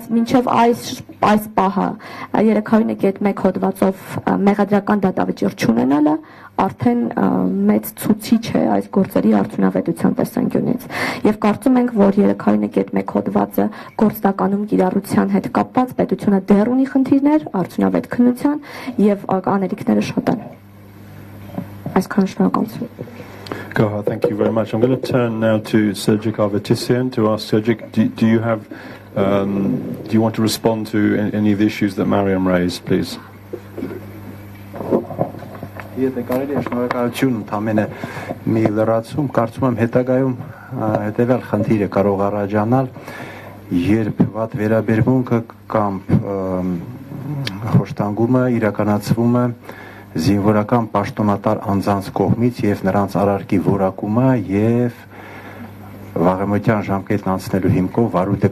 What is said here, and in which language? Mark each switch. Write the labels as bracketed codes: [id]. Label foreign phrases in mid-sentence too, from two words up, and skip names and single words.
[hy] մինչեւ այս պահը 309.1 հոդվածով մեղադրական դատավճիռ չունենալը արդեն մեծ ցուցիչ է այս գործերի արդյունավետության տեսանկյունից եւ կարծում ենք, որ 309.1 հոդվածը գործնականում կիրառության հետ կապված պետությունը դեռ ունի խնդիրներ արդյունավետ քննության եւ անելիքները շատ են։ Այսքան շնորհակալություն։ [en] Goha, thank you very much. I'm going to turn now to Sergic Arvetisian to ask Sergic, do you want to respond to any of the issues that Mariam raised, please? [hy] Եթե կարելի է շնորհակալություն ընդամենը մի լրացում, կարծում եմ հետագայում հետևյալ խնդիրը կարող առաջանալ, երբ վատ վերաբերմունքը կամ խոշտանգումը իրականացվում է զինվորական պաշտոնատար անձանց կողմից եւ նրանց արարքի որակումը եւ վաղեմոթյան ժամկետն անցնելու հիմքով վարույթը